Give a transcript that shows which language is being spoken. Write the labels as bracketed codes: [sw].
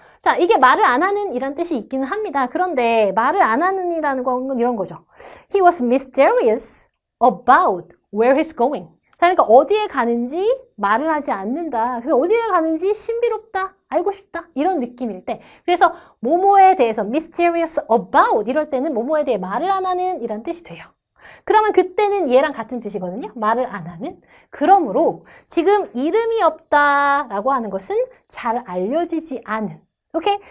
[ko] 자, 이게 말을 안 하는 이란 뜻이 있기는 합니다. 그런데 말을 안 하는 이라는 건 이런 거죠. [en] He was mysterious about where he's going. [ko] 자, 그러니까 어디에 가는지 말을 하지 않는다. 그래서 어디에 가는지 신비롭다, 알고 싶다 이런 느낌일 때, 그래서 뭐뭐에 대해서 [en] mysterious about [ko] 이럴 때는 뭐뭐에 대해 말을 안 하는 이란 뜻이 돼요. 그러면 그때는 얘랑 같은 뜻이거든요. 말을 안 하는. 그러므로 지금 이름이 없다라고 하는 것은 잘 알려지지 않은. 오케이?